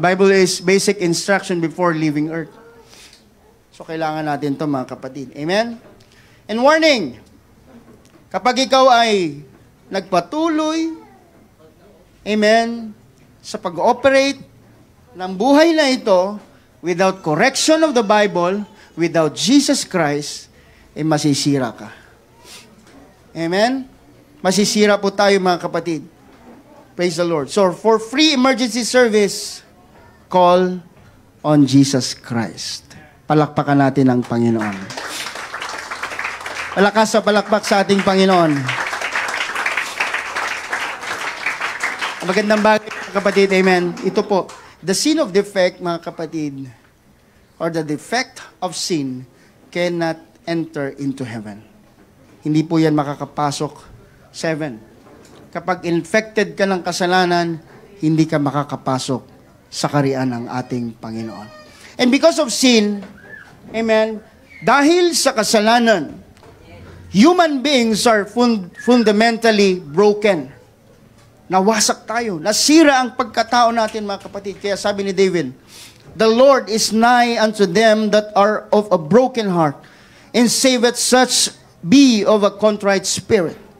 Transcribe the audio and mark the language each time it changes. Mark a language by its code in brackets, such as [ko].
[en] Bible is basic instruction before leaving earth. [tl] So, kailangan natin ito, mga kapatid. Amen? [en] And warning, [tl] kapag ikaw ay nagpatuloy, amen, sa pag-operate ng buhay na ito, [en] without correction of the Bible, without Jesus Christ, [tl] masisira ka. Amen? Masisira po tayo, mga kapatid. [en] Praise the Lord. So, for free emergency service, call on Jesus Christ. [tl] Palakpakan natin ang Panginoon. Palakas sa palakpak sa ating Panginoon. Magandang bagay, mga kapatid. [en] Amen. [tl] Ito po, [en] the sin of defect, [tl] mga kapatid, [en] or the defect of sin cannot enter into heaven. [tl] Hindi po yan makakapasok sa heaven. Kapag infected ka ng kasalanan, hindi ka makakapasok sa kaharian ng ating Panginoon. [en] And because of sin, amen, [tl] dahil sa kasalanan, [en] human beings are fundamentally broken. [tl] Nawasak tayo. Nasira ang pagkatao natin, mga kapatid. Kaya sabi ni David, [en] the Lord is nigh unto them that are of a broken heart, and saveth such be of a contrite spirit.